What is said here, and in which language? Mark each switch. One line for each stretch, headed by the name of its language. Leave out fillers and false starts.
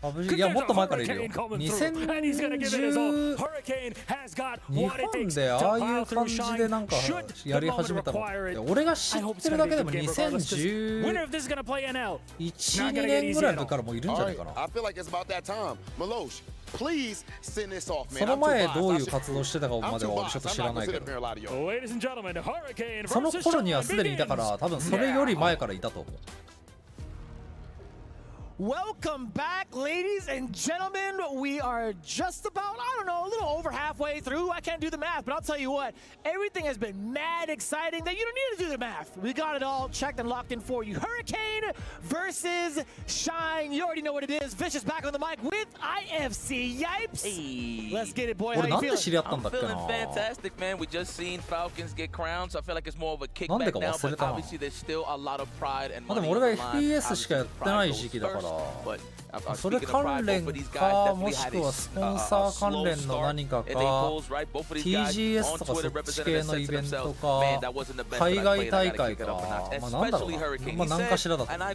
English: Because there's a hurricane coming through, and he's gonna give it his all. Hurricane has got what it takes to pile through Shine. Should the moment require it, I hope it's gonna be a good game regardless. Winner of this is gonna play NL. Not gonna get easy at all. I feel like it's about that time. Milosh, please send this off, man.
Japanese: その前どういう活動してたかまではちょっと知らないけど、
English: Ladies and gentlemen, Hurricane
Japanese: その頃にはすでにいたから、多分それより前からいたと思う。
English: Welcome back, ladies and gentlemen. We are just about, I don't know, a little over halfway through. I can't do the math, but I'll tell you what, everything has been mad exciting that you don't need to do the math. We got it all checked and locked in for you. Hurricane versus Shine. You already know what it is. Vicious back on the mic with IFC. Yipes. Hey. Let's get it, boy. How you feeling? I'm feeling fantastic, man. We just seen Falcons get crowned, so I feel like it's more of a kickback now, but obviously there's still a lot of pride and money on the line.
Japanese: FPS しかやってない時期だから。それ関連かもしくはスポンサー関連の何かか TGS とかそっち系のイベントか海外大会かまあなんだろうなまあ何かしらだと